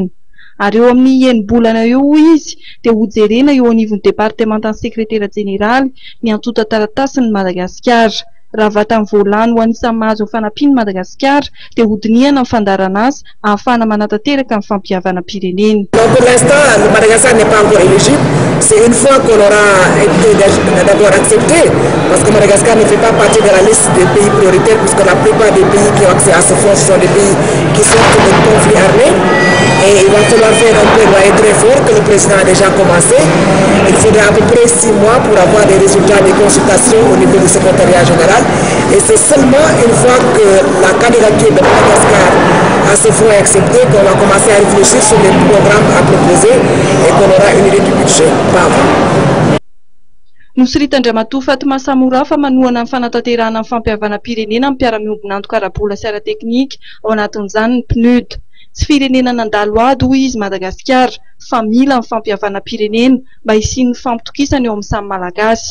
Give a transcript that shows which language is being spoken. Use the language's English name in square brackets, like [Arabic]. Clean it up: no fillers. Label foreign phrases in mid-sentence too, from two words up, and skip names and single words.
[Malagasy] Ary eo amin'ny enim-bolana eo izy dia hojerena eo anivon'ny departementan'ny sekretera jeneraly ny atotan-taratasy ny Madagasikara. Raha vatany voalany ho anisan'ny mahazo ny fanampiany Madagasikara dia hodinihana ny fandarana azy ahafahana manatanteraka ny fampihavana-pirenena. [French] Pour l'instant, le Madagascar n'est pas encore éligible. C'est une fois qu'on aura été d'abord accepté, parce que Madagascar ne fait pas partie de la liste des pays prioritaires, puisque la plupart des pays qui ont accès à ce fonds sont des pays qui sortent de conflits armés. Et il va falloir faire un plaidoyer très fort que le président a déjà commencé. Il faudra à peu près 6 mois pour avoir des résultats des consultations au niveau du secrétariat général. Et c'est seulement une fois que la candidature de Madagascar à ce fonds est acceptée qu'on va commencer à réfléchir sur les programmes à proposer et qu'on aura une idée du budget. Pas avant. [Malagasy] Nosiritan'ny Ramatoa Fatima Samora fa manohana ny fanatanterahana ny fampihavana-pirenena amin'ny mpiara-miombona antoka ara-bola sy ara-teknika ao anatin'izany ny PNUD. Tsy firenena nandalo ady hoy izy Madagasikara fa mila ny fampihavana-pirenena mba hisian'ny fampitokisana eo amin'ny samy malagasy.